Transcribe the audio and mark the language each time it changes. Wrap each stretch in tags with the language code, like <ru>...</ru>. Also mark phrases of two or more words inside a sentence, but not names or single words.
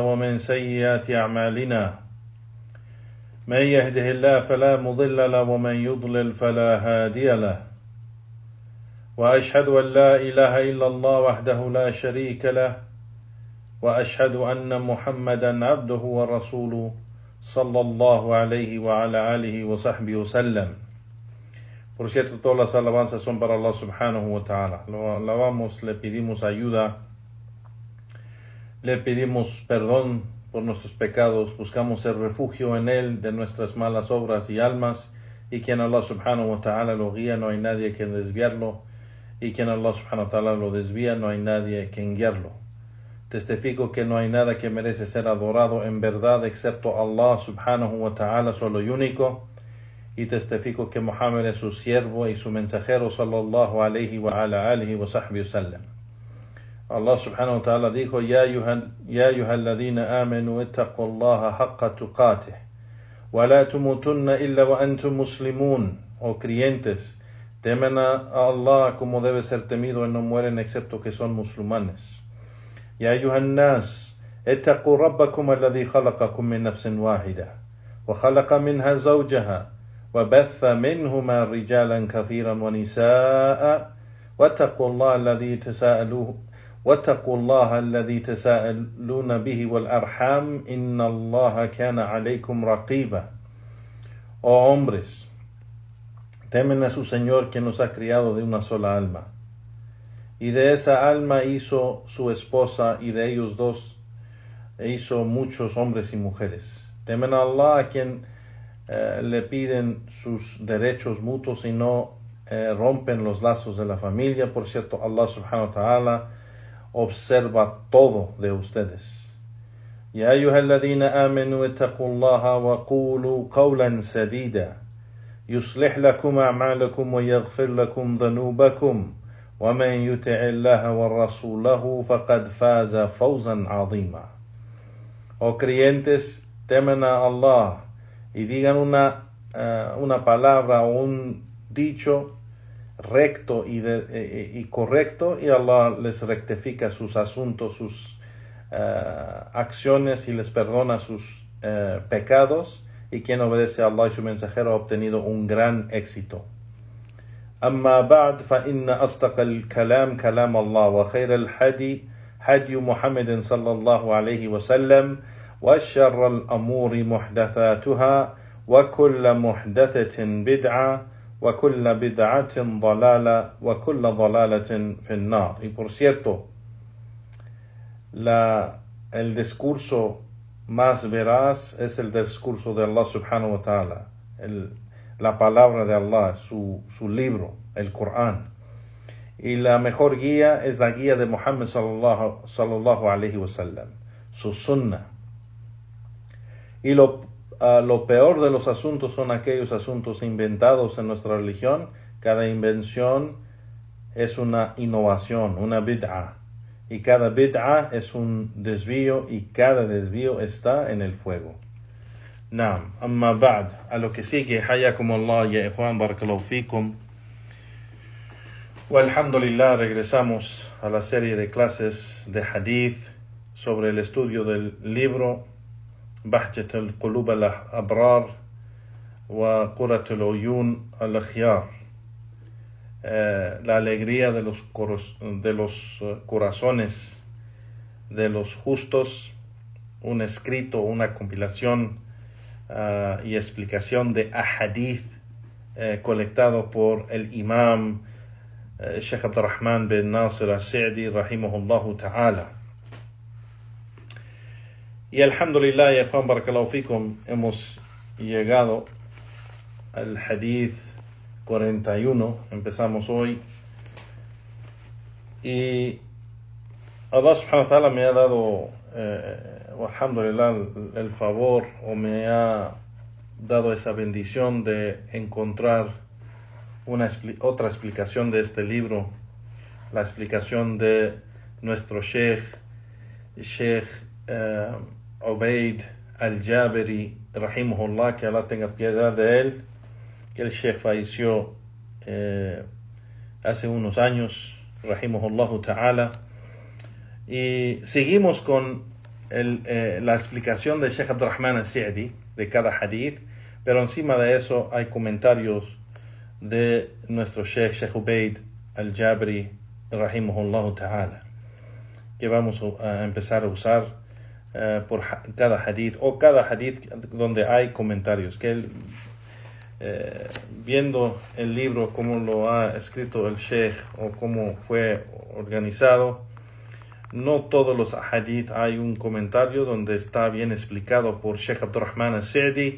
<ar>ومن سيئات أعمالنا من يهده الله فلا مضل له ومن يضلل فلا هادي له وأشهد أن لا إله إلا الله وحده لا شريك له وأشهد أن محمدا عبده ورسوله صلى الله عليه وعلى آله وصحبه وسلم.</ar> <es>Por cierto, todas las alabanzas son para Allah</es> <ar>سبحانه وتعالى.</ar> <es>Lo alabamos, le pedimos ayuda, le pedimos perdón por nuestros pecados, buscamos el refugio en Él de nuestras malas obras y almas, y quien Allah</es> <ar>سبحانه وتعالى</ar> <es>lo guía, no hay nadie que desviarlo, y quien Allah</es> <ar>سبحانه وتعالى</ar> <es>lo desvía, no hay nadie que guiarlo. Testifico que no hay nada que merece ser adorado en verdad excepto Allah</es> <ar>سبحانه وتعالى,</ar> <es>solo y único. Y testifico que Muhammad es su siervo y su mensajero</es> <ar>صلى الله عليه وعلى آله وصحبه سلم. الله سبحانه وتعالى dijo: يا أيها الذين آمنوا اتقوا الله حق تقاته ولا تموتن إلا وأنتم مسلمون.</ar> <es>Oh creyentes, temen a Allah como debe ser temido y no mueren excepto que son musulmanes.</es> <ar>يا أيها الناس اتقوا ربكم الذي خلقكم من نفس واحدة وخلق منها زوجها وبث منهما رجالا كثيرا ونساء واتقوا الله الذي تساءلون به والأرحام إن الله كان عليكم رقيبا.</ar> <es>Oh hombres, temen a su Señor, quien nos ha criado de una sola alma, y de esa alma hizo su esposa, y de ellos dos hizo muchos hombres y mujeres. Temen a Allah, a quien le piden sus derechos mutuos y no rompen los lazos de la familia. Por cierto, Allah</es> <ar>سبحانه وتعالى</ar> <es>observa todo de ustedes.</es> <ar>يا أيها الذين آمنوا اتقوا الله وقولوا قولا سديدا يصلح لكم أعمالكم ويغفر لكم ذنوبكم ومن يطع الله ورسوله فقد فاز فوزا عظيما.</ar> <es>Oh creyentes, temen a Allah y digan una palabra o un dicho recto y correcto, y Allah les rectifica sus asuntos, sus acciones, y les perdona sus pecados, y quien obedece a Allah y su mensajero ha obtenido un gran éxito.</es> <ar>أما بعد فإن أصدق الكلام كلام الله وخير الهدي هدي محمد صلى الله عليه وسلم, وشر الأمور محدثاتها وكل محدثة بدعة وكل بدعة ضلالة وكل ضلالة في النار.</ar> <es>Y por cierto, el discurso más veraz es el discurso de Allah</es> <ar>سبحانه وتعالى,</ar> <es>la palabra de Allah, su libro, el Corán. Y la mejor guía es la guía de Muhammad</es> <ar>صلى الله عليه وسلم,</ar> <es>su sunnah. Y lo peor de los asuntos son aquellos asuntos inventados en nuestra religión. Cada invención es una innovación, una bid'a. Y cada bid'a es un desvío, y cada desvío está en el fuego.</es> <ar>نعم أما بعد,</ar> <es>a lo que sigue,</es> <ar>حياكم الله يا إخوان بارك الله فيكم.</ar> <es>Walhamdulillah, regresamos a la serie de clases de hadith sobre el estudio del libro بهجة القلوب الأبرار وقرة العيون الأخيار, la alegría de los corazones de los justos, un escrito, una compilación y explicación de ahadith colectado por el imam Sheikh Abdurrahman bin Nasir al-Sa'di</es> <ar>رحمه الله تعالى.</ar> <es>Y alhamdulillah, ya Juan</es> <ar>بارك الله فيكم,</ar> <es>hemos llegado al Hadith 41. Empezamos hoy. Y Allah</es> <ar>سبحانه وتعالى</ar> <es>me ha dado, alhamdulillah, el favor, o me ha dado esa bendición de encontrar otra explicación de este libro, la explicación de nuestro Sheikh Ubayd al-Jabiri, rahimahullah, que Allah tenga piedad de él, que el Sheikh falleció hace unos años,</es> <ar>رحمه الله تعالى.</ar> <es>Y seguimos con la explicación de Sheikh Abdurrahman al-Sa'di de cada hadith, pero encima de eso hay comentarios de nuestro Sheikh Ubayd al-Jabri,</es> <ar>رحمه الله تعالى,</ar> <es>que vamos a empezar a usar por cada hadith, o cada hadith donde hay comentarios, que él, viendo el libro, cómo lo ha escrito el Sheikh o cómo fue organizado, no todos los hadith hay un comentario donde está bien explicado por Sheikh Abdurrahman al-Sa'di.</es>